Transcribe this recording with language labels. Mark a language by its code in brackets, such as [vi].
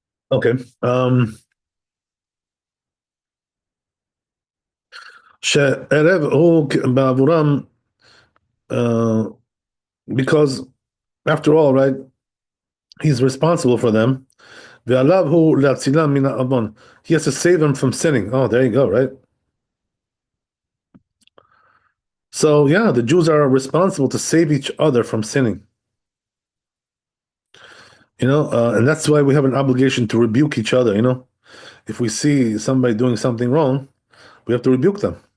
[en] Okay. [he] שערב הוא בעבורם, [en] because after all, right, he's responsible for them. [he] ועליו הוא להצילם מן העוון. [en] He has to save them from sinning. Oh, there you go, right? So yeah, the Jews are responsible to save each other from sinning. And that's why we have an obligation to rebuke each other. If we see somebody doing something wrong, we have to rebuke them.